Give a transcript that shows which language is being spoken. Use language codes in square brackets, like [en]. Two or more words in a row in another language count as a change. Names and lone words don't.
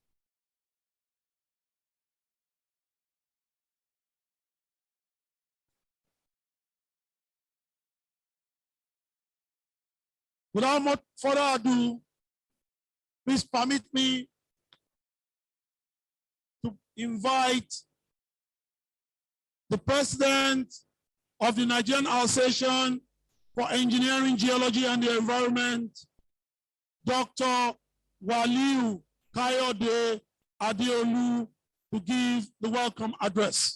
[en] Without much further ado, please permit me to invite the President of the Nigerian Association for Engineering, Geology, and the Environment, Dr. Waliu Kayode Adeolu, to give the welcome address.